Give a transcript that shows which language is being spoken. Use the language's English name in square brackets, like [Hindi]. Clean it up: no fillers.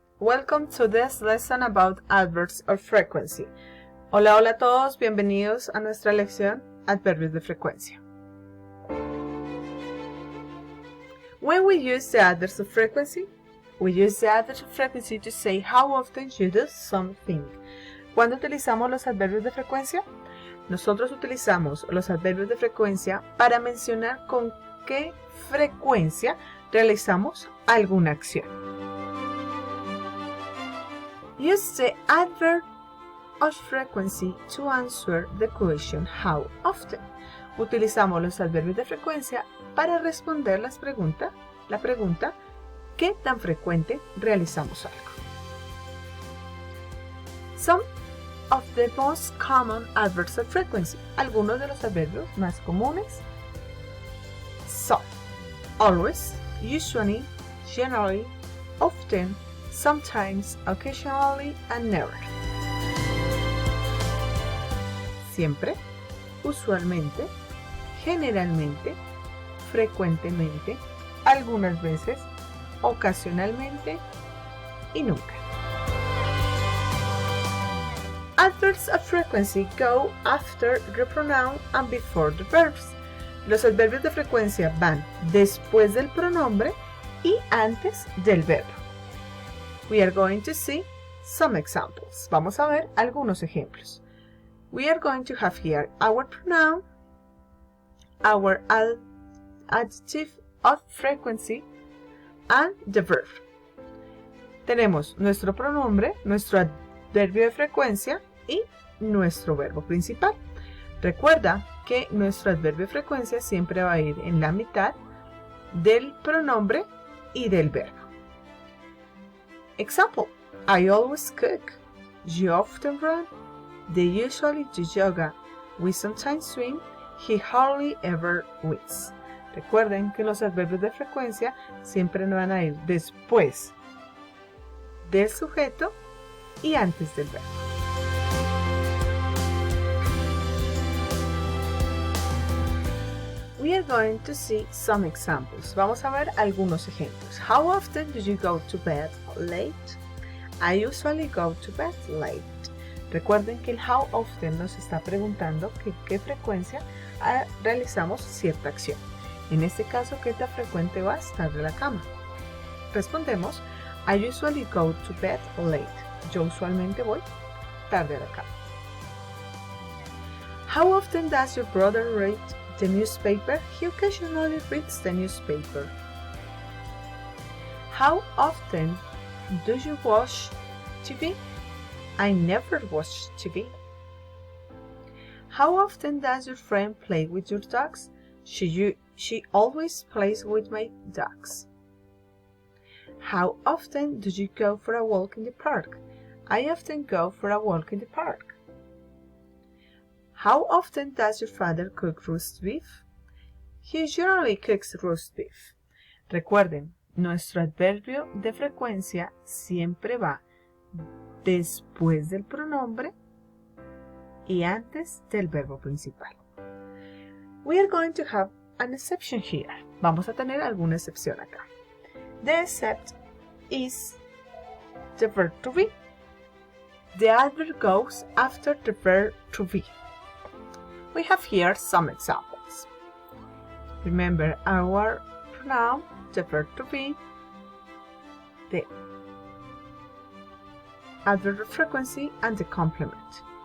[English] Welcome to this lesson about adverbs of frequency. [Spanish] Hola a todos, bienvenidos a nuestra lección Adverbios de frecuencia. [English] When we use the adverbs of frequency, we use the adverbs of frequency to say how often you do something. [Spanish] Cuando utilizamos los adverbios de frecuencia, nosotros utilizamos los adverbios de frecuencia para mencionar con qué frecuencia realizamos alguna acción. [English] Use the adverb of frequency to answer the question how often. [Spanish] Utilizamos los adverbios de frecuencia para responder la pregunta ¿qué tan frecuente realizamos algo? [English] Some of the most common adverbs of frequency. [Spanish] Algunos de los adverbios más comunes son [English] always, usually, generally, often, sometimes, occasionally, and never. [Spanish] Siempre, usualmente, generalmente, frecuentemente, algunas veces, ocasionalmente y nunca. [English] Adverbs of frequency go after the pronoun and before the verbs. [Spanish] Los adverbios de frecuencia van después del pronombre y antes del verbo. [English] We are going to see some examples. [Spanish] Vamos a ver algunos ejemplos. [English] We are going to have here our pronoun, our adjective of frequency, and the verb. [Spanish] Tenemos nuestro pronombre, nuestro adverbio de frecuencia y nuestro verbo principal. Recuerda que nuestro adverbio de frecuencia siempre va a ir en la mitad del pronombre y del verbo. [English] Example: I always cook. You often run. They usually do yoga. We sometimes swim. He hardly ever wins. [Spanish] Recuerden que los adverbios de frecuencia siempre van a ir después del sujeto y antes del verbo. [English] We are going to see some examples. [Spanish] Vamos a ver algunos ejemplos. [English] How often do you go to bed late? I usually go to bed late. [Spanish] Recuerden que el [English] how often [Spanish] nos está preguntando qué frecuencia realizamos cierta acción. En este caso, ¿qué tan frecuente vas tarde a la cama? Respondemos, [English] I usually go to bed late. [Spanish] Yo usualmente voy tarde a la cama. [English] How often does your brother read the newspaper? He occasionally reads the newspaper. How often do you watch TV? I never watch TV. How often does your friend play with your dogs? She always plays with my dogs. How often do you go for a walk in the park? I often go for a walk in the park. How often does your father cook roast beef? He generally cooks roast beef. [Spanish] Recuerden, nuestro adverbio de frecuencia siempre va después del pronombre y antes del verbo principal. [English] We are going to have an exception here. [Spanish] Vamos a tener alguna excepción acá. [English] The except is the verb to be. The adverb goes after the verb to be. We have here some examples. Remember our pronoun, the verb to be, the adverb of frequency, and the complement.